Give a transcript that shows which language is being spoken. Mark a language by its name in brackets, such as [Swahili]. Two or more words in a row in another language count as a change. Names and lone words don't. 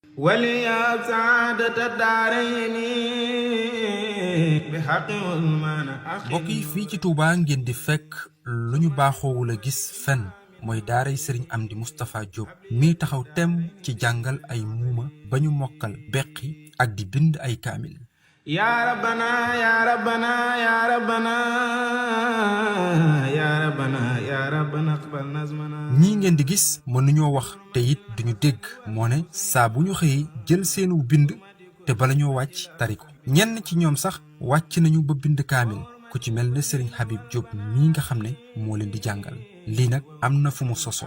[Arabic] وليا سعادة الدارين بحق والمعنى [Wolof] mbokk yi fii ci Touba ngeen di fekk lu ñu baaxoowul a gis fenn mooy daaray Serigne Amdi Moustapha Diop mii taxaw tem ci jàngal ay muuma ba ñu mokkal beqi ak di bind ay kaamil [Arabic] يا ربنا يا ربنا يا ربنا يا ربنا يا ربنا اقبل نظمنا [Wolof] ñii ngeen di gis mënuñoo wax te it duñu dégg moo ne saa bu ñu xëyee jël seenu bind te bala ñoo wàcc tari ko ñenn ci ñoom sax wàcc nañu ba bind kaamil ku ci mel ne Serigne Habib Diop mii nga xam ne moo leen di jàngal lii nag am na fu mu sosoo.